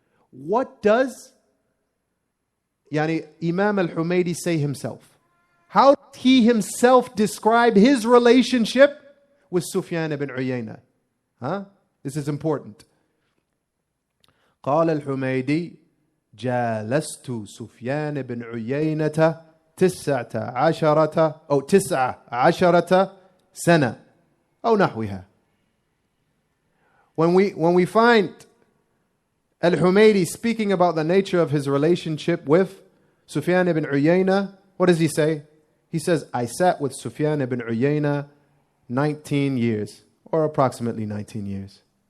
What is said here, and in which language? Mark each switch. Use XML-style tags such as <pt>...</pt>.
<en>What does Imam al-Humaydee say himself? How did he himself describe his relationship with Sufyan ibn Uyayna? This is important.</en> <ar>قال الحميدي جالست سفيان بن عيينة 19 سنة أو نحوها.</ar> <en>When we find al-Humaydee speaking about the nature of his relationship with Sufyan ibn Uyayna, what does he say? He says, I sat with Sufyan ibn Uyayna 19 years, or approximately 19 years.</en>